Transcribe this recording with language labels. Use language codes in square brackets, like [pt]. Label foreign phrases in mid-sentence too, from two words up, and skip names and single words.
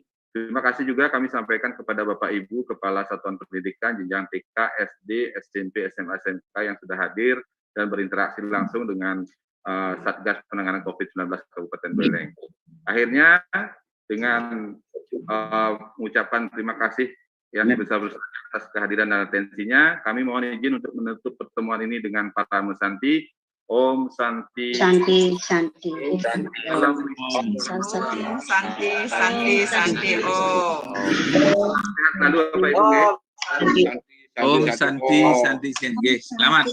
[id] Terima kasih juga kami sampaikan kepada Bapak Ibu Kepala Satuan Pendidikan jenjang TK, SD, SMP, SMA, SMK yang sudah hadir dan berinteraksi langsung dengan Satgas Penanganan COVID-19 Kabupaten Buleleng. Akhirnya dengan mengucapkan terima kasih yang besar-besar atas kehadiran dan atensinya, kami mohon izin untuk menutup pertemuan ini dengan Para Musanti. [sa] Om Santi. Santi, Santi. Santi. Santi. [id] Sehat selalu Bapak Ibu. [sa] Om Santi. Selamat.